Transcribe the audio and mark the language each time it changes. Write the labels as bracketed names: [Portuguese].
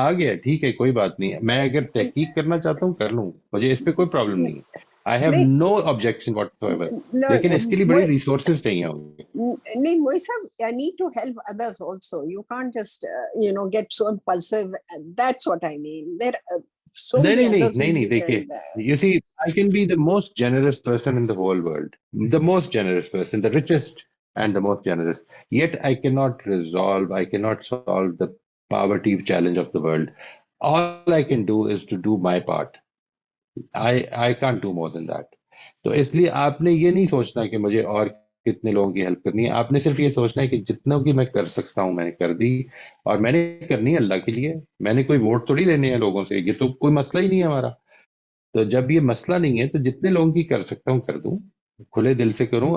[Urdu] آ گیا ٹھیک ہے، کوئی بات نہیں. میں اگر تحقیق کرنا چاہتا ہوں کر لوں، مجھے اس پہ کوئی پرابلم نہیں ہے. [English] I have no objection whatever ایور. [Urdu] لیکن اس کے لیے بڑی ریسورسز چاہیے ہوں گے. نہیں [English] Moisab, I need to help others also. You can't just get so impulsive. That's what I mean. There are so many others who [Urdu] نہیں [English] need [Urdu] دیکھیے، [English] and, you see I can be the most generous person in the whole world, the most generous person, the richest and the most generous, yet I cannot solve the poverty challenge of the world. All I can do is to do my part. I can't do more than that. [Urdu] تو اس لیے آپ نے یہ نہیں سوچنا کہ مجھے اور کتنے لوگوں کی ہیلپ کرنی ہے. آپ نے صرف یہ سوچنا ہے کہ جتنوں کی میں کر سکتا ہوں میں نے کر دی، اور میں نے کرنی ہے اللہ کے لیے. میں نے کوئی ووٹ تھوڑی لینے ہیں لوگوں سے، یہ تو کوئی مسئلہ ہی نہیں ہے ہمارا. تو جب یہ مسئلہ نہیں ہے تو جتنے لوگوں کی کر سکتا ہوں کر دوں، کھلے دل سے کروں.